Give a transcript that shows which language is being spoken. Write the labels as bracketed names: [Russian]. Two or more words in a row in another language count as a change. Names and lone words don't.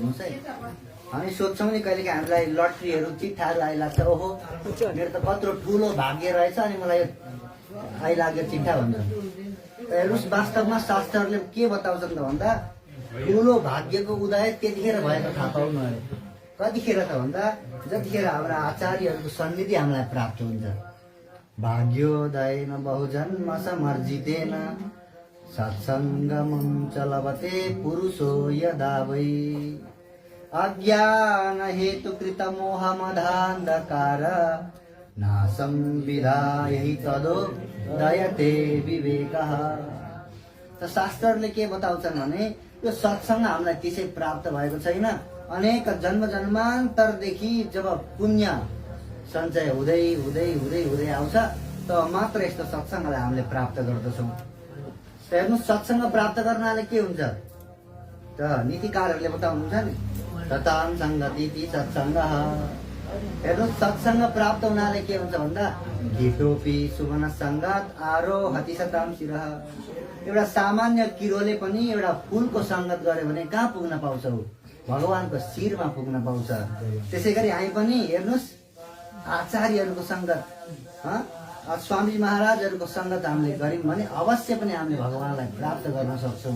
[Nepali] हेर्नुहोस् है, हामी सोध्छौँ नि कहिलेकाहीँ हामीलाई लट्रीहरू चिट्ठाहरू आइलाग्छ, ओहो मेरो त कत्रो ठुलो भाग्य रहेछ अनि मलाई आइलाग्यो चिट्ठा भन्छन्। हेर्नुहोस्, वास्तवमा शास्त्रहरूले के बताउँछन् त भन्दा ठुलो भाग्यको उदय त्यतिखेर भएको थाहा पाउनु अरे। कतिखेर त भन्दा जतिखेर हाम्रा आचार्यहरूको सन्निधि हामीलाई प्राप्त हुन्छ। [Sanskrit] भाग्योदय न बहुजन्म समर्जितेन सत्सङ्गमं च लभते पुरुषो यदा वै अज्ञान हेतुकृत मोहमदान्धकार नाशं विधाय तदोदयते विवेकः। [Nepali] त शास्त्रहरूले के बताउँछन् भने यो सत्सङ्ग हामीलाई त्यसै प्राप्त भएको छैन। अनेक जन्म जन्मान्तरदेखि जब पुण्य सञ्चय हुँदै हुँदै हुँदै हुँदै आउँछ त मात्र यस्तो सत्सङ्गलाई हामीले प्राप्त गर्दछौँ। हेर्नु, सत्सङ्ग प्राप्त गर्नाले के हुन्छ त नीतिकारहरूले बताउनुहुन्छ नि, [Sanskrit] ततां सङ्गति सत्सङ्गः। [Nepali] हेर्नु, सत्सङ्ग प्राप्त हुनाले के हुन्छ भन्दा [Sanskrit] घिटोपी सुमन सङ्गात आरोहति सतां शिरः। [Nepali] एउटा सामान्य किरोले पनि एउटा फुलको सङ्गत गर्यो भने कहाँ पुग्न पाउँछ? भगवानको शिरमा पुग्न पाउँछ। त्यसै गरी हामी पनि हेर्नुहोस्, आचार्यहरूको सङ्गत, स्वामी महाराजहरूको सङ्गत हामीले गऱ्यौँ भने अवश्य पनि हामीले भगवानलाई प्राप्त गर्न सक्छौँ।